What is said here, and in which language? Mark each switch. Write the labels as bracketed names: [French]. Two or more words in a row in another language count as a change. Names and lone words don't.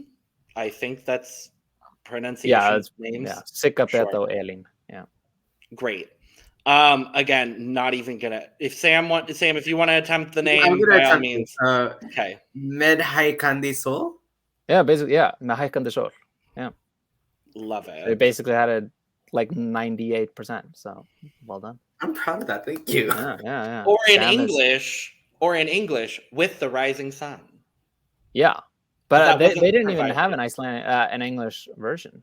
[English] I think that's pronunciation names. Yeah, Sigga, Beta, Elín. Yeah. Great. Again, not even gonna. If Sam, if you want to attempt the name, by all means. Okay. [Icelandic] Med hækkandi sol. [English] Yeah, basically, yeah. [Icelandic] Með hækkandi sol. Yeah. [English] Love it. They basically had it like 98%. So well done. I'm proud of that. Thank you. Yeah. Or in English, with the rising sun. Yeah, but they didn't even have an English version.